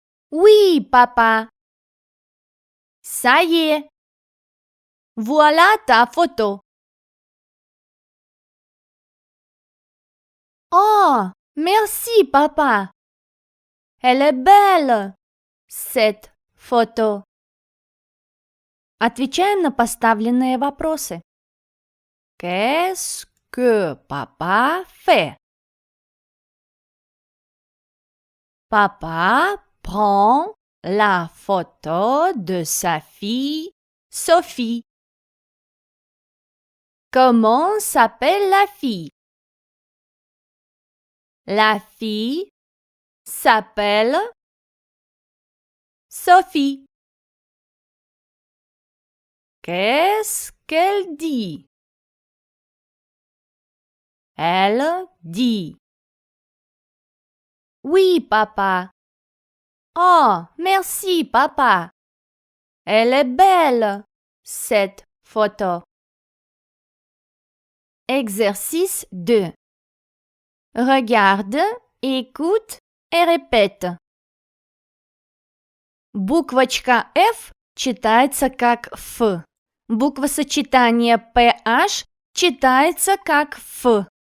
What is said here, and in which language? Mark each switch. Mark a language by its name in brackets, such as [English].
[French] Oui, papa. Ça y est. Voilà ta photo. Oh, merci, papa. Elle est belle, cette photo. [Russian] Отвечаем на поставленные вопросы. [French] Qu'est-ce que papa fait? Papa prend la photo de sa fille Sophie. Comment s'appelle la fille? La fille s'appelle Sophie. Qu'est-ce qu'elle dit? Elle dit. Oui, papa. Oh, merci, papa. Elle est belle, cette photo. Exercice 2. Regarde, écoute et репет. [Russian] Буквочка F читается как F. Буквосочетание PH читается как F.